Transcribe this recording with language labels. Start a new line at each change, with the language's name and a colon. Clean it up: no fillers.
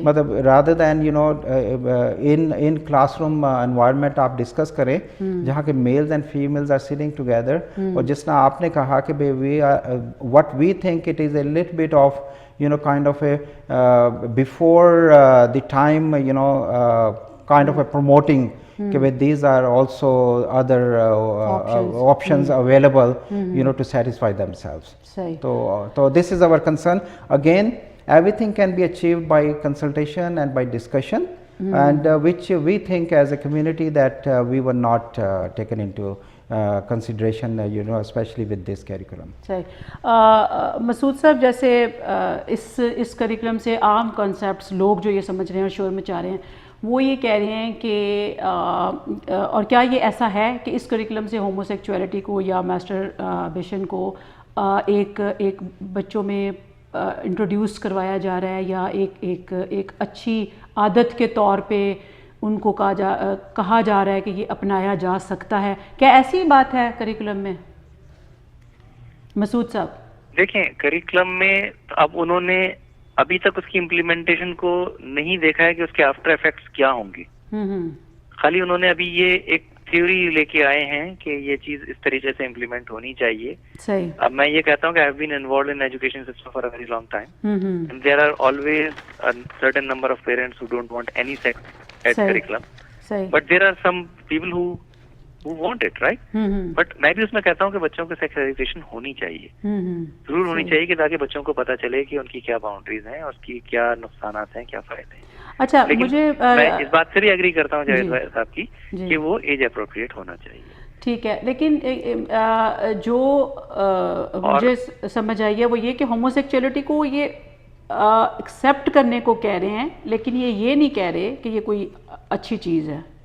Urdu: مطلب
English: rather than you know in classroom environment
Urdu: آپ discuss کریں جہاں کہ
English: males and females are sitting together,
Urdu: اور جس طرح آپ نے کہا کہ
English: What we think it is a little bit of you know kind of a before the time, you know kind of a promoting کہ these are also other options available, you know, to satisfy themselves. So this is our concern. Again, everything can be achieved by consultation and by discussion, and which we think as a community that we were not taken into consideration, you know, especially with this curriculum.
Urdu: صحیح. مسعود صاحب, جیسے اس curriculum سے عام concepts لوگ جو یہ سمجھ رہے ہیں اور شور مچا رہے ہیں, وہ یہ کہہ رہے ہیں کہ اور کیا یہ ایسا ہے کہ اس کریکولم سے ہومو سیکچولیٹی کو یا میسٹربیشن کو ایک بچوں میں انٹروڈیوس کروایا جا رہا ہے, یا ایک اچھی عادت کے طور پہ ان کو کہا جا رہا ہے کہ یہ اپنایا جا سکتا ہے؟ کیا ایسی بات ہے کریکولم میں مسعود صاحب؟ دیکھیں, کریکولم میں اب انہوں نے ابھی تک اس کی امپلیمنٹیشن کو نہیں دیکھا ہے کہ اس کے آفٹر ایفیکٹس کیا ہوں گی. خالی انہوں نے ابھی یہ ایک تھیوری لے کے آئے ہیں کہ یہ چیز اس طریقے سے امپلیمنٹ ہونی چاہیے. صحیح. اب میں یہ کہتا ہوں کہ
English: I have been involved in education system for a very long time, and there are always a certain number of parents who don't want any sex ed curriculum, but there are some people who want it, right?
Urdu: But میں بھی اس میں کہتا ہوں کہ بچوں کو sex education ہونی چاہیے, ضرور ہونی چاہیے, کہ تاکہ بچوں کو پتہ چلے کہ ان کی کیا باؤنڈریز ہیں اور اس کی کیا نقصانات ہیں, کیا فائدے ہیں. اچھا, مجھے میں اس بات سے بھی ایگری کرتا ہوں جاوید صاحب کی کہ وہ ایج اپروپریٹ ہونا چاہیے. ٹھیک ہے, لیکن جو مجھے سمجھ آئی ہے وہ یہ کہ ہومو سیکچولیٹی کو یہ ایکسیپٹ کرنے کو کہہ رہے ہیں, لیکن یہ نہیں کہہ رہے کہ یہ کوئی اچھی چیز ہے.